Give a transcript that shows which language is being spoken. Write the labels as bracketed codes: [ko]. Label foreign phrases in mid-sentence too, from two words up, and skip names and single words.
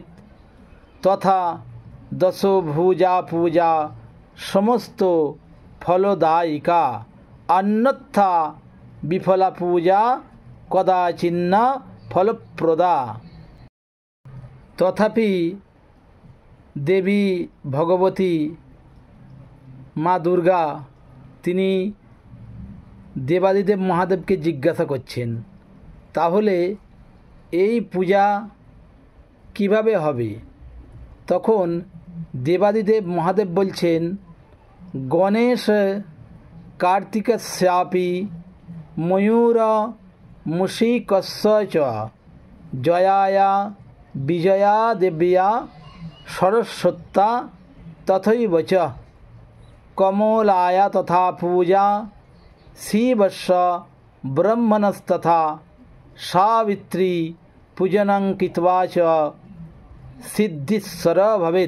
[sa] তথা দশভুজা পূজা সমস্ত ফলদায়িকা, অন্যথা বিফলা পূজা কদাচিন্ন ফলপ্রদা। [bn] তথাপি দেবী ভগবতী মা দুর্গা তিনি দেবাদিদেব মহাদেবকে জিজ্ঞাসা করছেন, তাহলে এই পূজা কিভাবে হবে? তখন দেবাদিদেব মহাদেব বলছেন, [sa] গণেশ কার্তিকস্যাপি ময়ূর মুশিকস্য চ জয়ায়া বিজয়া দেব্যা সরস্বত্যা তথৈব চ কমলায়া তথা পূজা শিবস্য ব্রহ্মণস্তথা সাবিত্রী পূজনং কৃত্বা চ সিদ্ধিস্সর ভবেৎ।